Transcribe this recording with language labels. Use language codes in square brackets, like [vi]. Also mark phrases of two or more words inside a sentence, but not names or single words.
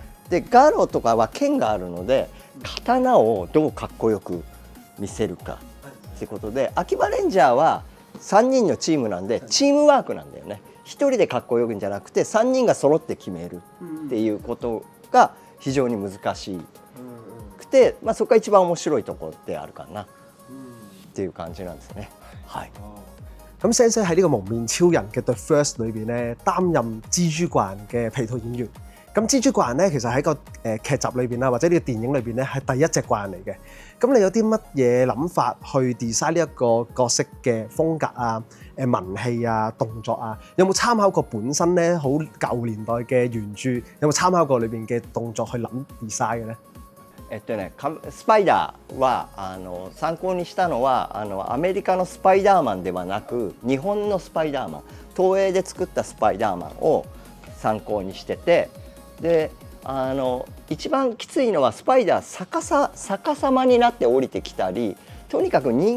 [ja] でガロとかは剣があるので刀をどうかっこよく見せるかってことで、秋葉レンジャーは3人のチームなんでチームワークなんだよね。1人でかっこよくんじゃなくて3人が揃って決めるっていうことが非常に難しくて、そこが一番面白いところであるかなっていう感じなんですね。はい。 [yue] 咁Sensei 喺呢個蒙面超人嘅 The First 裏邊咧，擔任蜘蛛怪人嘅皮套演員。咁蜘蛛怪人咧，其實喺個劇集裏邊啦，或者呢個電影裏邊咧，係第一隻怪人嚟嘅。咁你有啲乜嘢諗法去 design 呢一個角色嘅風格啊、文氣啊、動作啊？有冇參考過本身咧好舊年代嘅原著？有冇參考過裏邊嘅動作去諗 design 嘅咧？ [ja] スパイダーは参考にしたのはアメリカのスパイダーマンではなく日本のスパイダーマン、東映で作ったスパイダーマンを参考にしてて、で一番きついのはスパイダー逆さまになって降りてきたり、とにかく人